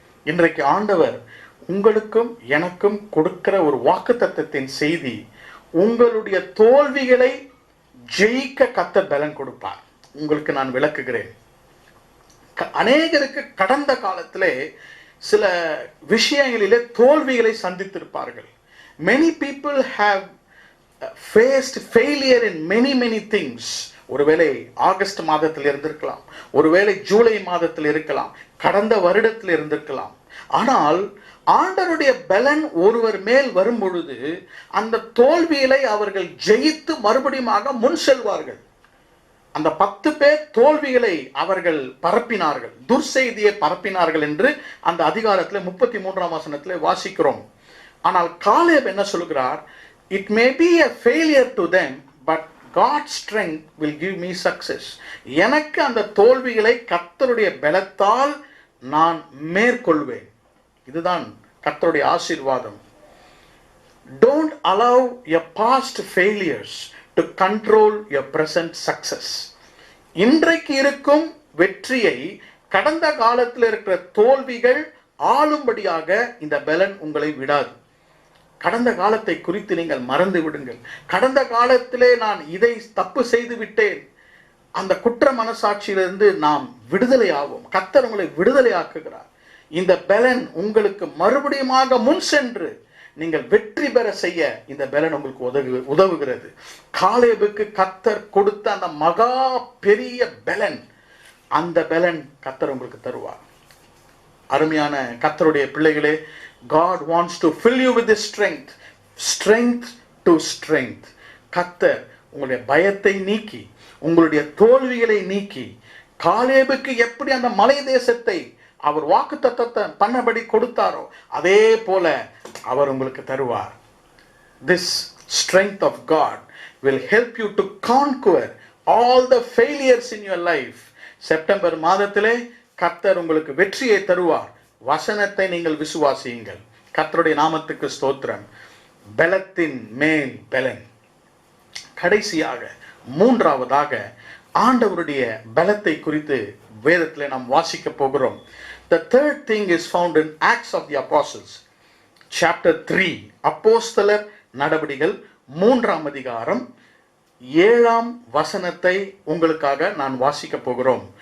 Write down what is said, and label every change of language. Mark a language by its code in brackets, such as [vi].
[ta] இன்றைக்கு ஆண்டவர் உங்களுக்கும் எனக்கும் கொடுக்கிற ஒரு வாக்குத்தத்தத்தின் செய்தி, உங்களுடைய தோல்விகளை ஜெயிக்க கர்த்தர் பலன் கொடுப்பார். உங்களுக்கு நான் விளக்குகிறேன். அநேகருக்கு கடந்த காலத்திலே சில விஷயங்களிலே தோல்விகளை சந்தித்திருப்பார்கள். [en] Many people have faced failure in many things. [ta] ஒருவேளை ஆகஸ்ட் மாதத்தில் இருந்திருக்கலாம், ஒருவேளை ஜூலை மாதத்தில் இருக்கலாம், கடந்த வருடத்தில் இருந்திருக்கலாம். ஆனால் ஆண்டவருடைய பலன் ஒருவர் மேல் வரும் பொழுது அந்த தோல்விகளை அவர்கள் ஜெயித்து மறுபடியும் முன் செல்வார்கள். அந்த 10 பேர் தோல்விகளை அவர்கள் பரப்பினார்கள், துர்செய்தியை பரப்பினார்கள் என்று அந்த அதிகாரத்தில் 33ஆம் வசனத்தில் வாசிக்கிறோம். ஆனால் காலேப் என்ன சொல்கிறார்? [en] It may be a failure to them, but God's strength will give me success. [ta] எனக்கு அந்த தோல்விகளை கர்த்தருடைய பலத்தால் நான் மேற்கொள்வேன். இதுதான் கர்த்தருடைய ஆசீர்வாதம். [en] Don't allow your past failures to control your present success. [ta] இன்றைக்கு இருக்கும் வெற்றியை கடந்த காலத்தில் இருக்கிற தோல்விகள் ஆளும்படியாக இந்த பலன் உங்களை விடாது. கடந்த காலத்தை குறித்து நீங்கள் மறந்து விடுங்கள். கடந்த காலத்திலே நான் இதை தப்பு செய்து விட்டேன், அந்த குற்ற மனசாட்சியிலிருந்து நாம் விடுதலை ஆகும். கர்த்தர் உங்களை விடுதலை ஆக்குகிறார். இந்த பலன் உங்களுக்கு மறுபடியும் முன் சென்று நீங்கள் வெற்றி பெற செய்ய இந்த பலன் உங்களுக்கு உதவுகிறது. காலேபுக்கு கர்த்தர் கொடுத்த அந்த மகா பெரிய பலன், அந்த பலன் கர்த்தர் உங்களுக்கு தருவார். அருமையான கர்த்தருடைய பிள்ளைகளே, [en] God wants to fill you with His strength. Strength to strength. [ta] கர்த்தர் உங்களுடைய பயத்தை நீக்கி, உங்களுடைய தோல்விகளை நீக்கி, காலேபுக்கு எப்படி அந்த மலை தேசத்தை அவர் வாக்குத்தத்தத்தை பண்ணபடி கொடுத்தாரோ அதே போல அவர் உங்களுக்கு தருவார். [en] This strength of God will help you to conquer all the failures in your life. [ta] September மாதத்திலே கர்த்தர் உங்களுக்கு வெற்றியை தருவார். வசனத்தை நீங்கள் விசுவாசியுங்கள். கர்த்தருடைய நாமத்துக்கு ஸ்தோத்திரம். பலத்தின் மேல் பலன். கடைசியாக மூன்றாவதாக ஆண்டவருடைய பலத்தை குறித்து வேதத்தில் நாம் வாசிக்க போகிறோம். [en] The third thing is found in Acts of the Apostles, chapter 3. [ta] அப்போஸ்தலர் நடபடிகள் 3ஆம் அதிகாரம் 7ஆம் வசனத்தை உங்களுக்காக நான் வாசிக்க போகிறோம்.